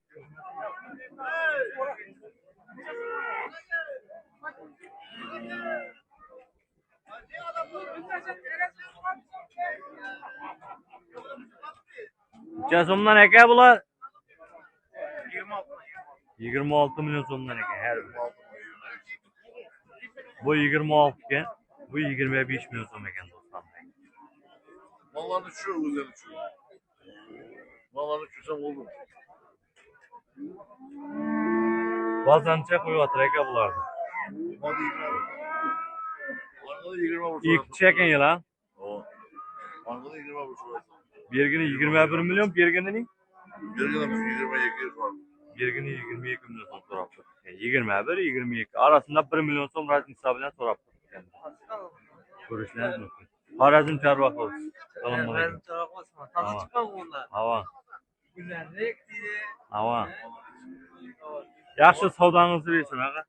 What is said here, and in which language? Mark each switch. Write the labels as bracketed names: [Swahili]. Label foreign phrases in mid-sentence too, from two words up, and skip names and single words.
[Uzbek] Necha so'mdan aka bular? 26 milyon so'mdan ekan har biri. Bu 26 ekan, bu 25 milyon so'm ekan do'stlar. [Turkish] Vallahi uçuyor güzel uçuyor. Vallahi uçursam oldu. [Uzbek] Bozorcha qo'yapti aka bularni. [Turkish] Hadi 20 buçuk. [Uzbek] İlk ekan yila. [Turkish] O. Arkada 20 buçuk. [Uzbek] Bergini 21 milyon, berginining [Turkish] Geride 22 var. [Uzbek] bergini 22 milyon so'm so'rab turibdi. 21, 22 arasında 1 milyon so'm raznica bilan so'rab turibdi. Ko'rishlaringiz mumkin. Xorazm chorva bo'lsin. Assalomu alaykum. Tazi chiqqan bundan. Havo. Güzellik deydi. Havo. Yaxshi savdangizni bersin ag'a.